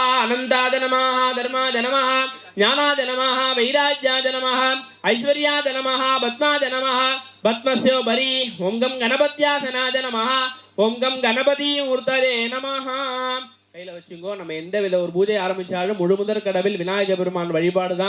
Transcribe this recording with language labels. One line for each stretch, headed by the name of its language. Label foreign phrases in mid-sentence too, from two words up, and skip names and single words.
Sanskrit: अनन्ताय नमः धर्माय नमः ज्ञानाय नमः वैराग्याय नमः ऐश्वर्याय नमः पद्माय नमः पद्मस्योपरि ओं गं गणपत्यासनाय नमः ओं गं गणपति मूर्तये नमः.
Tamil: கையில் வச்சுங்கோ. நம்ம எந்த வித ஒரு பூஜை ஆரம்பித்தாலும் முழு முதற் கடவில் விநாயகர் பெருமான் வழிபாடு தான்.